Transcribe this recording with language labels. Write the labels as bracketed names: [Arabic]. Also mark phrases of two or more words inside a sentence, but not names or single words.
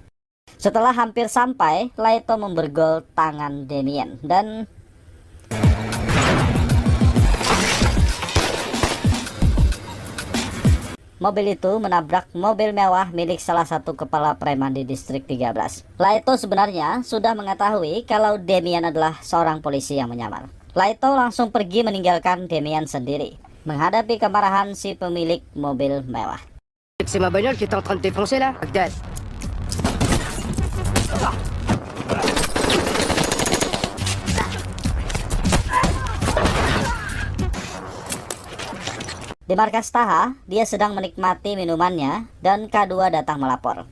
[Indonesian] Setelah hampir sampai, Laito memborgol tangan Damien dan mobil itu menabrak mobil mewah milik salah satu kepala preman di distrik 13. Laito sebenarnya sudah mengetahui kalau Damien adalah seorang polisi yang menyamar. Laito langsung pergi meninggalkan Damien sendiri, menghadapi kemarahan si pemilik mobil mewah. [French] C'est ma bagnole qui était en train de défoncer là, Agdal. [Indonesian] Di markas Taha, dia sedang menikmati minumannya dan K2 datang melapor.